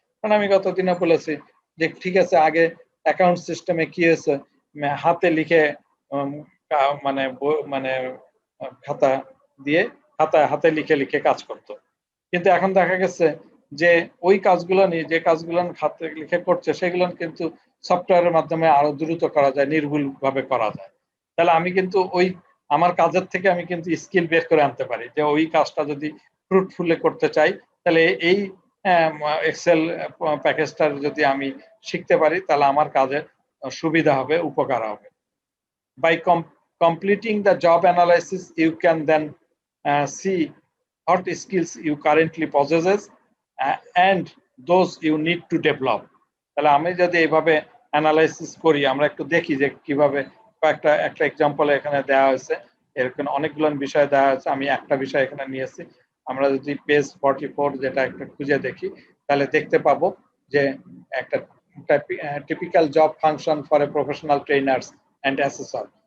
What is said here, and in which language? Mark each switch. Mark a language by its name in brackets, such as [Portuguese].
[Bangla] কারণ আমি গতদিনে বলেছি যে ঠিক আছে, আগে অ্যাকাউন্ট সিস্টেমে কি হয়েছে, হাতে লিখে মানে মানে খাতা দিয়ে হাতে লিখে লিখে কাজ করতো, কিন্তু এখন দেখা গেছে যে ওই কাজগুলো নিয়ে, যে কাজগুলো হাতে লিখে করছে সেগুলো কিন্তু সফটওয়্যারের মাধ্যমে আরো দ্রুত করা যায়, নির্ভুল ভাবে করা যায়। তাহলে আমি কিন্তু ওই আমার কাজের থেকে আমি কিন্তু স্কিল বের করে আনতে পারি, যে ওই কাজটা যদি ফ্রুটফুলি করতে চাই, তাহলে এই এক্সেল প্যাকেজটা যদি আমি শিখতে পারি, তাহলে আমার কাজে সুবিধা হবে, উপকার হবে। [English] By completing the job analysis, you can then see what skills you currently possesses and those you need to develop. [Bangla] তাহলে আমি যদি এইভাবে অ্যানালাইসিস করি, আমরা একটু দেখি যে কিভাবে, একটা এক্সাম্পল এখানে দেওয়া হয়েছে, এরকম অনেকগুলো বিষয় দেওয়া হয়েছে, আমি একটা বিষয় এখানে নিয়েছি। আমরা যদি পেজ 44 যেটা একটা খুঁজে দেখি, তাহলে দেখতে পাবো যে একটা [English] Typical job function for a professional trainers and assessor.